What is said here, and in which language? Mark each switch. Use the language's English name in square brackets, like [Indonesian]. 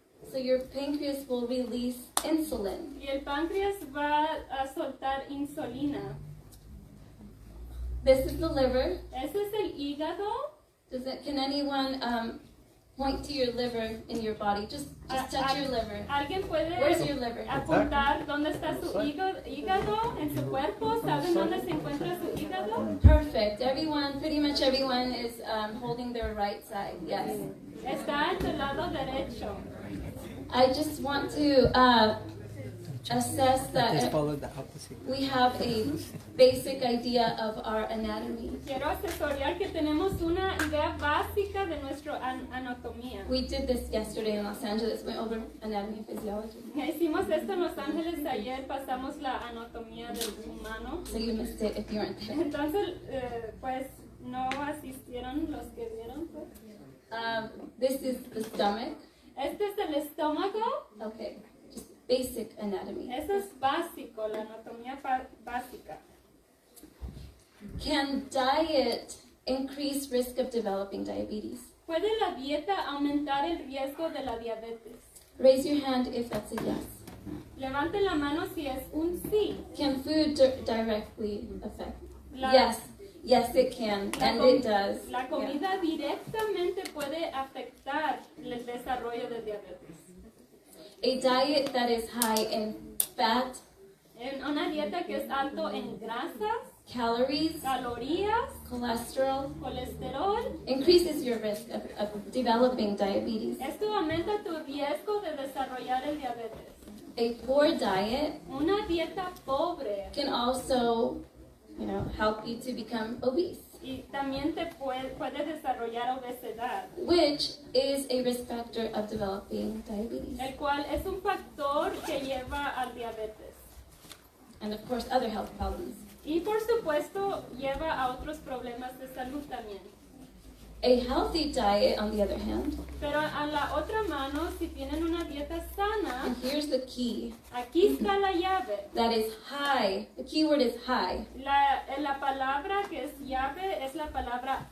[English] So your pancreas will release insulin. [Spanish] Y el páncreas va a soltar insulina. [English] This is the liver. [Spanish] Ese es el hígado. [English] Can anyone point to your liver in your body? Just touch your liver. [Spanish] ¿Alguien puede [English] Where's your liver? [Spanish] apuntar dónde está su hígado en su cuerpo? ¿Saben dónde se encuentra su hígado? [English] Perfect. Pretty much everyone is holding their right side. Yes. [Spanish] Está en el lado derecho. [English] I just want to assess Just that follow the opposite. we have a basic idea of our anatomy. [Spanish] Quiero asesorar que tenemos una idea básica de nuestra anatomía. [English] We did this yesterday in Los Angeles, went over anatomy and physiology. [Spanish] Hicimos esto en Los Ángeles ayer, pasamos la anatomía del humano. [English] So you missed it if you weren't there. [Spanish] Entonces, pues no asistieron los que vieron. Pues. [English] This is the stomach. [Spanish] Este es el estómago. [English] Okay, just basic anatomy. [Spanish] Eso es básico, la anatomía básica. [English] Can diet increase risk of developing diabetes? [Spanish] ¿Puede la dieta aumentar el riesgo de la diabetes? [English] Raise your hand if that's a yes. [Spanish] Levanten la mano si es un sí. [English] Can food directly affect? [Spanish] La- [English] Yes, it can, and it does. [Spanish] La [English] Yeah. [Spanish] comida directamente puede afectar el desarrollo de diabetes. [English] A diet that is high in fat, [Spanish] En una dieta dieta que es alto en grasas, [English] calories, [Spanish] calorías, [English] cholesterol, [Spanish] colesterol. [English] increases your risk of developing diabetes. [Spanish] Esto aumenta tu riesgo de desarrollar el diabetes. [English] A poor diet [Spanish] Una dieta pobre [English] can also, help you to become obese, [Spanish] y también te puede desarrollar obesidad, [English] which is a risk factor of developing diabetes. [Spanish] el cual es un factor que lleva al diabetes. [English] And of course, other health problems. [Spanish] Y por supuesto lleva a otros problemas de salud también. [English] A healthy diet, on the other hand, [Spanish] Pero a la otra mano, si tienen una dieta sana, [English] and here's the key, [Spanish] aquí está la llave. [English] that is high. The key word is high. [Spanish] La palabra que es llave es la palabra